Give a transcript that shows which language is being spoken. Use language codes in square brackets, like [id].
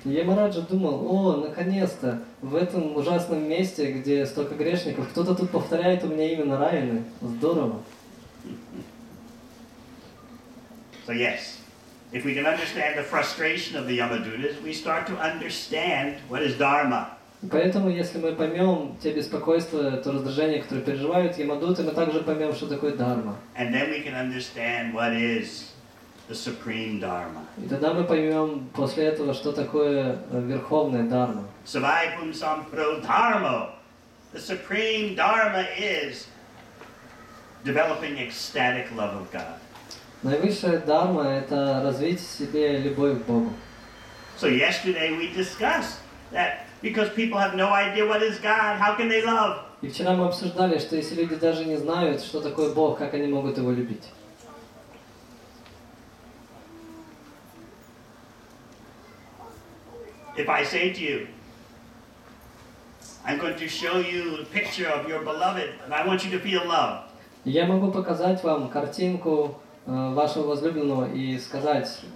[ru] Ямараджа думал, о, наконец-то, в этом ужасном месте, где столько грешников, кто-то тут повторяет у меня имя Нараяны. Здорово. [en] So yes, if we can understand the frustration of the Yamadutas, we start to understand what is Dharma. [ru] Поэтому, если мы поймем те беспокойства, то раздражение, которое переживают Ямадуты, мы также поймем, что такое Дharma. [en] And then we can understand what is the supreme dharma. [ru] И тогда мы поймем после этого, что такое верховная дарма. [sa] Savai pumsam pro dharma. [en] The supreme dharma is developing ecstatic love of God. [ru] Наивысшая дарма – это развить в себе любовь к Богу. [en] So yesterday we discussed that because people have no idea what is God, how can they love? [ru] И вчера мы обсуждали, что если люди даже не знают, что такое Бог, как они могут Его любить. [en] If I say to you, I'm going to show you a picture of your beloved, and I want you to feel love. [ru] И я могу показать вам картинку вашего возлюбленного и сказать,